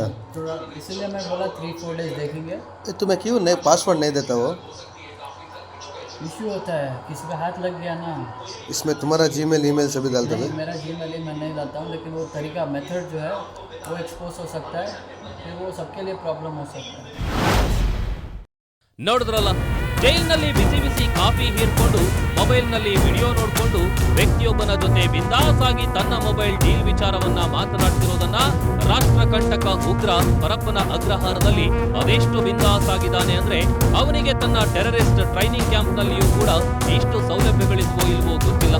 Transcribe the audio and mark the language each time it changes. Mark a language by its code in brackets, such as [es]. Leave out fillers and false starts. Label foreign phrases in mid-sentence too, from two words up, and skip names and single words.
[hi] थोड़ा, इसलिए मैं बोला 3-4 डेज देखेंगे। तुम्हें क्यों नहीं पासवर्ड नहीं देता वो? इश्यू होता है, किसी पे हाथ लग गया ना। इसमें तुम्हारा जीमेल ईमेल सभी डालते नहीं, थे? मेरा जीमेल मैं नहीं डालता हूँ, लेकिन वो तरीका मेथड जो है वो एक्सपोज हो सकता है, फिर वो सबके लिए प्रॉब्लम हो सकता है। [kn] ನೋಡಿದ್ರಲ್ಲ, ಜೈಲಿನಲ್ಲಿ ಬಿಸಿ ಬಿಸಿ ಕಾಫಿ ಹೀರ್ಕೊಂಡು ಮೊಬೈಲ್ನಲ್ಲಿ ವಿಡಿಯೋ ನೋಡಿಕೊಂಡು ವ್ಯಕ್ತಿಯೊಬ್ಬನ ಜೊತೆ ಬಿಂದಾಸ್ ಆಗಿ ತನ್ನ [en] mobile deal [kn] ವಿಚಾರವನ್ನ ಮಾತನಾಡ್ತಿರೋದನ್ನ ರಾಷ್ಟ್ರ ಕಂಟಕ ಉಗ್ರ ಪರಪ್ಪನ ಅಗ್ರಹಾರದಲ್ಲಿ ಅದೆಷ್ಟು ಬಿಂದಾಸ್ ಆಗಿದ್ದಾನೆ ಅಂದ್ರೆ ಅವನಿಗೆ ತನ್ನ [en] terrorist training camp [kn] ನಲ್ಲಿಯೂ ಕೂಡ ಇಷ್ಟು ಸೌಲಭ್ಯಗಳಿದ್ವೋ ಇಲ್ವೋ ಗೊತ್ತಿಲ್ಲ.